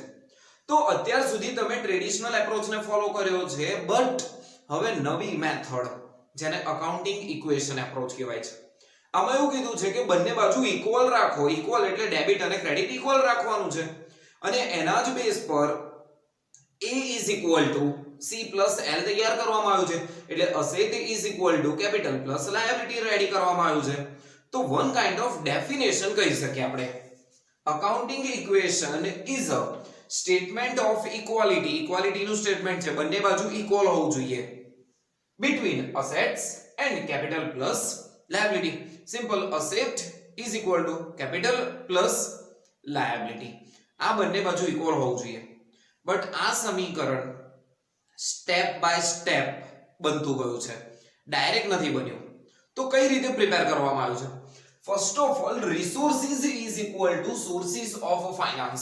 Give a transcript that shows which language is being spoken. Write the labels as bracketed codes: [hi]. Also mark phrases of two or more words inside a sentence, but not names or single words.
[gu] તો અત્યાર સુધી તમે [en] traditional approachને [gu] ફોલો કર્યો છે, બટ હવે નવી મેથડ જેને [en] accounting equation approach [gu] કહેવાય છે. આમાં એવું કીધું છે કે બંને બાજુ ઇક્વલ રાખો. ઇક્વલ એટલે ડેબિટ અને ક્રેડિટ ઇક્વલ રાખવાનું છે અને એના જ બેઝ પર [en] A is equal to C plus L [gu] તૈયાર કરવામાં આવ્યું છે. [en] એટલે asset is equal to capital plus liability રેડી [gu] કરવામાં આવ્યું છે. [en] તો one kind of definition [gu] કહી શકીએ આપણે. [en] accounting equation is a statement of equality. [gu] ઇક્વાલિટી નું સ્ટેટમેન્ટ છે, બંને બાજુ ઇક્વલ હોવું જોઈએ, [en] between assets and capital plus liability. સિમ્પલ, asset is equal to capital plus liability. [gu] આ બંને બાજુ ઇક્વલ હોવું જોઈએ. બટ આ સમીકરણ [en] step by step [gu] બનતું ગયું છે, ડાયરેક્ટ નથી બન્યું. તો કઈ રીતે પ્રિપેર કરવામાં આવ્યું છે? [en] first of all, resources is equal to sources of finance.